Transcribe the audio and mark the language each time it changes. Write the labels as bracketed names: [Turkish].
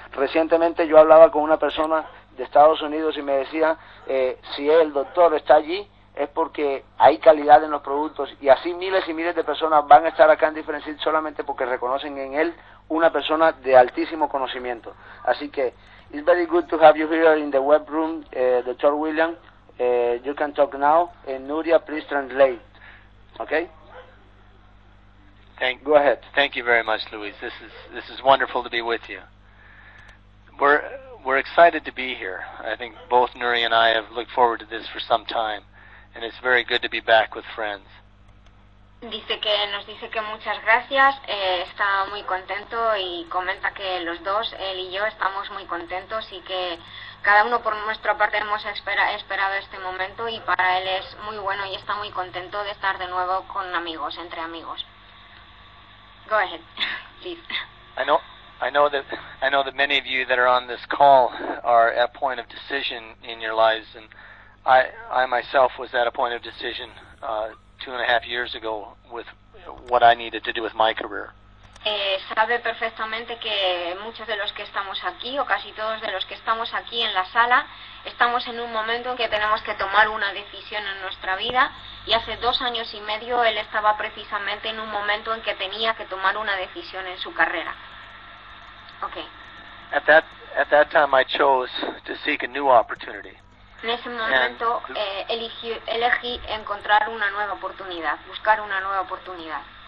[Spanish] Recientemente yo hablaba con una persona de Estados Unidos y me decía, si el doctor está allí, es porque hay calidad en los productos, y así miles y miles de personas van a estar acá en Differentiate solamente porque reconocen en él una persona de altísimo conocimiento. Así que, [English] it's very good to have you here in the web room, Dr. William. You can talk now, and Nuria, please translate, okay? Go ahead. Thank you very much, Luis. This is wonderful to be with you. We're excited to be here. I think both Nuria and I have looked forward to this for some time, and it's very good to be back with friends. [Spanish] Nos dice que muchas gracias, está muy contento y comenta que los dos, él y yo, estamos muy contentos y que cada uno por nuestra parte hemos esperado este momento, y para él es muy bueno y está muy contento de estar de nuevo con amigos, entre amigos. [English] Go ahead, please. I know that many of you that are on this call are at a point of decision in your lives, and I myself was at a point of decision 2.5 years ago with what I needed to do with my career. [Spanish] Sabe perfectamente que muchos de los que estamos aquí, o casi todos de los que estamos aquí en la sala, estamos en un momento en que tenemos que tomar una decisión en nuestra vida, y hace 2 años y medio él estaba precisamente en un momento en que tenía que tomar una decisión en su carrera. [English] Okay. At that time I chose to seek a new opportunity. [Spanish] En ese momento elegí encontrar una nueva oportunidad, buscar una nueva oportunidad.